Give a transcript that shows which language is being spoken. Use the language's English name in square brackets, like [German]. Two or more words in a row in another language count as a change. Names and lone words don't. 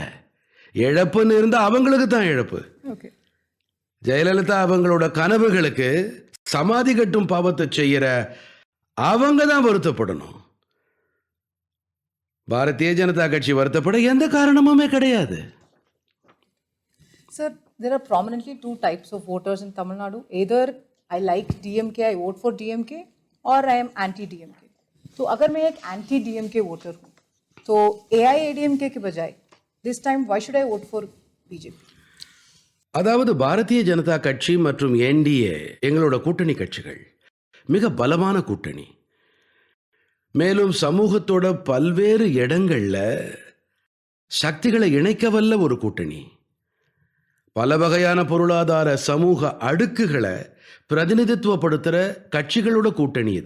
[Tamil] இழப்புன்னு இருந்தா அவங்களுக்கு தான் இழப்பு. ஜெயலலிதா அவங்களோட கனவுகளுக்கு சமாதி கட்டும் பாவத்தை செய்யற அவங்க தான் வருத்தப்படணும். பாரதிய ஜனதா கட்சி வருத்தப்பட எந்த காரணமுமே கிடையாது. [English] Sir, there are prominently 2 types of voters in Tamil Nadu. Either I like DMK, I vote for DMK, और I am anti DMK. [Hindi] तो अगर मैं एक [English] anti DMK voter [Hindi] हूँ तो एआईएडीएमके के बजाय [English] this time why should I vote for BJP? [Tamil] அதாவது பாரதிய ஜனதா கட்சி மற்றும் என்டிஏ எங்களோட கூட்டணி கட்சிகள் மிக பலமான கூட்டணி. மேலும் சமூகத்தோட பல்வேறு இடங்கள்ல சக்திகளை இணைக்கவல்ல ஒரு கூட்டணி. பல வகையான பொருளாதார சமூக அடுக்குகளை பிரதிநிதித்துவப்படுத்துகிற கட்சிகளோட கூட்டணி இது.